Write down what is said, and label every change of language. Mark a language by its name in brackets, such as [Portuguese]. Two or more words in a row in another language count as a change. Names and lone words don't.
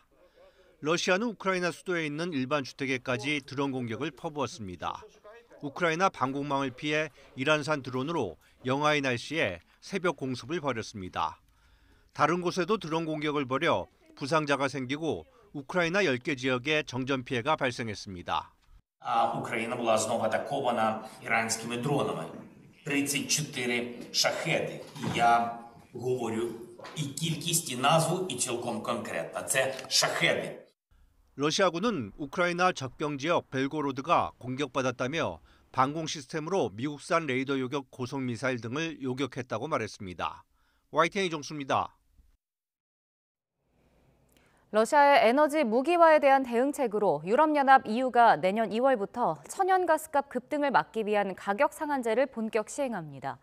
[Korean] 러시아는 우크라이나 수도에 있는 일반 주택에까지 드론 공격을 퍼부었습니다. 우크라이나 방공망을 피해 이란산 드론으로 영하의 날씨에 새벽 공습을 벌였습니다. 다른 곳에도 드론 공격을 벌여 부상자가 생기고 우크라이나 10개 지역에 정전 피해가 발생했습니다. [Ukrainian] Україна була знову атакована іранськими дронами. 34 шахеди. Я говорю і кількість, і назву, і цілком конкретно. Це шахеди. [Korean] 러시아군은 우크라이나 적병 지역 벨고로드가 공격받았다며 방공 시스템으로 미국산 레이더 요격 고속 미사일 등을 요격했다고 말했습니다. YTN 이종수입니다. 러시아의 에너지 무기화에 대한 대응책으로 유럽연합 EU가 내년 2월부터 천연가스값 급등을 막기 위한 가격 상한제를 본격 시행합니다.